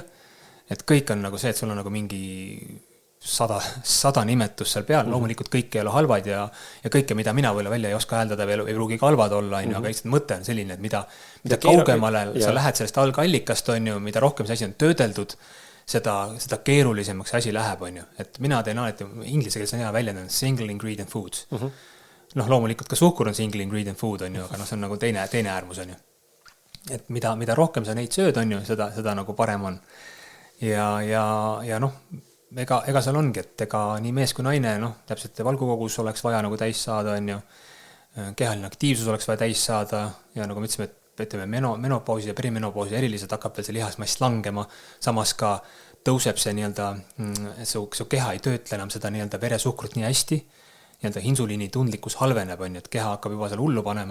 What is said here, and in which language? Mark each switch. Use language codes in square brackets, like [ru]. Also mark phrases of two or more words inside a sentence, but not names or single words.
[et] Et kõik on nagu see, et sul on nagu mingi 100 nimetust seal peal, loomulikult kõik ei ole halvad ja kõike, mida mina võib-olla välja ei oska hääldada või ei pruugi ka halvad olla, aga lihtsalt mõte on selline, et mida kaugemale sa lähed sellest algallikast, on ju, mida rohkem see asi on töödeldud, seda keerulisemaks asi läheb, on ju. Et mina teen alati, inglise keeles on hea väljendanud [en] single ingredient foods. [et] Loomulikult ka suhkur on [en] single ingredient food, [et] on ju, aga see on nagu teine äärmus, on ju. Et mida rohkem sa neid sööd, on ju, seda nagu parem on. Ja ega seal ongi, et ega nii mees kui naine, täpselt valgukogus oleks vaja nagu täis saada, on ju, kehaline aktiivsus oleks vaja täis saada ja nagu me ütlesime, et ütleme, menopausi ja perimenopausi eriliselt hakkab veel see lihasmass langema, samas ka tõuseb see nii-öelda, su keha ei töötle enam seda nii-öelda veresuhkrut nii hästi, nii-öelda insuliini tundlikkus halveneb, on ju, et keha hakkab juba seal hullu panema.